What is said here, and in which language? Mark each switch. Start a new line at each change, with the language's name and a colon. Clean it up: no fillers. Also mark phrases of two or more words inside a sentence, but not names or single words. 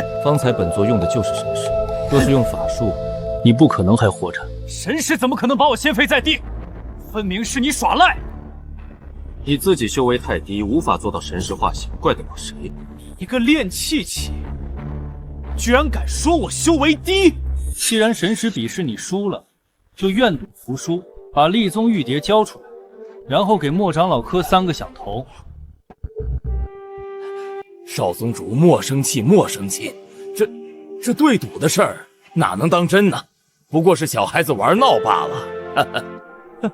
Chinese: 方才本座用的就是神識，若是用法術，你不可能還活着。神識怎麼可能把我掀飛在地？分明是你耍賴！你自己修為太低，無法做到神識化形，怪得了誰？一個練氣期，居然敢說我修為低！既然神識比試你輸了， 就愿赌服输，把立宗玉牒交出来，然后给莫长老磕3个响头。少宗主莫生气，莫生气，这对赌的事儿哪能当真呢？不过是小孩子玩闹罢了。